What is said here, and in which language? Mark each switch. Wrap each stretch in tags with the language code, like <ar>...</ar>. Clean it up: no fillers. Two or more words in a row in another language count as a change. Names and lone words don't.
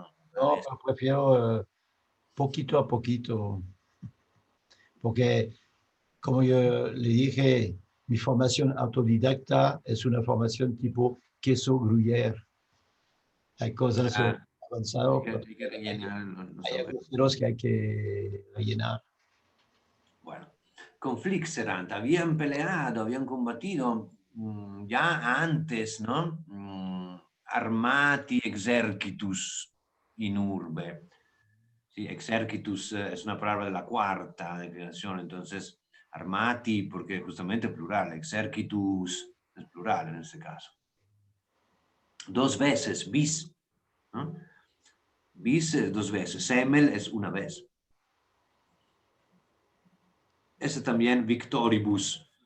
<es>no, pero prefiero poquito a poquito, porque como yo le dije, mi formación autodidacta es una formación tipo queso gruyere. Hay cosas avanzadas, pero Hay que rellenar los hay agujeros. agujeros que hay que rellenar. Bueno, conflixerant, habían peleado, habían combatido ya antes, ¿no?</es> <la>Armati exercitus in urbe.</la> <es>Sí, exercitus es una palabra de la cuarta declinación, entonces armati, porque justamente plural, exercitus es plural en este caso. Dos veces, bis, ¿no? Bis es 2 veces. Semel es una vez. Ese también victoribus.</es>